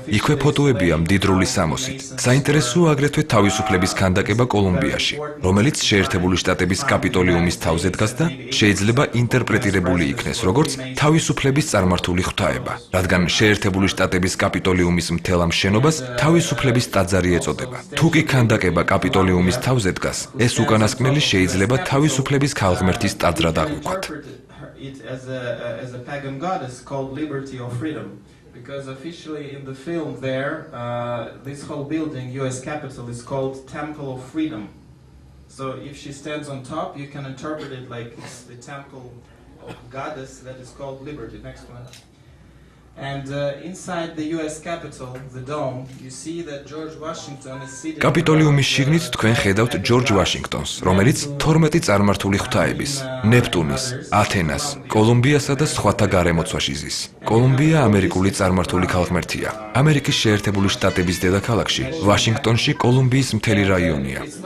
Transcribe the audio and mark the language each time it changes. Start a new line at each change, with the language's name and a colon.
Georgian: იქვე ფოტოებია მდიდრული სამოსით. საინტერესოა აგრეთვე თავისუფლების ქანდაკება კოლუმბიაში, რომელიც შეერთებული შტატების კაპიტოლიუმის თავზე დგას და შეიძლება ინტერპრეტირებული იქნეს როგორც თავისუფლების წარმართული ღვთაება, რადგან შეერთებული შტატების კაპიტოლიუმის მთელ ამ შენობას თავისუფლების ტაძარი ეწოდება. თუ კი ქანდაკება კაპიტოლიუმის თავზე დგას, ეს უკანასკნელი შეიძლება თავისუფლების ქალღმერთის ტაძრად აღვიქვათ.
English: As a pagan goddess called Liberty or Freedom, because officially in the film there, this whole building, U.S. Capitol, is called Temple of Freedom. So if she stands on top, you can interpret it like it's the temple of goddess that is called Liberty. Next one. And inside the U.S. Capitol, the dome, you see that George Washington is sitting.
Georgian: კაპიტოლიუმის შიგნით თქვენ ხედავთ ჯორჯ ვაშინგტონს, რომელიც 12 წარმართული ღვთაების, ნეპტუნის, ათენას, კოლუმბიასა და სხვათა გარემოცვაში ზის. კოლუმბია ამერიკული წარმართული ქალღმერთია. ამერიკის შეერთებული შტატების დედაქალაქში, ვაშინგტონში კოლუმბიის მთელი რაიონია.